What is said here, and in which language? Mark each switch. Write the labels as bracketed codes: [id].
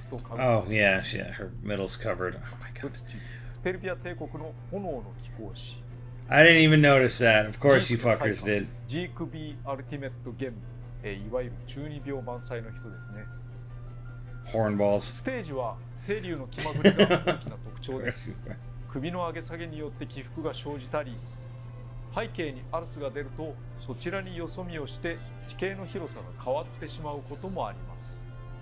[en] Oh, yeah, her middle's covered. Oh my god. [ja] スペルビア帝国の炎の貴公子。 [en] I didn't even notice that. Of course you fuckers did. [ja] ジークビーアルティメットゲーム。いわゆる中二病満載の人ですね。 [en] Hornballs. [ja] ステージは青龍の気まぐれが大きな特徴です。首の上げ下げによって起伏が生じたり、背景にアルスが出るとそちらによそ見をして地形の広さが変わってしまうこともあります。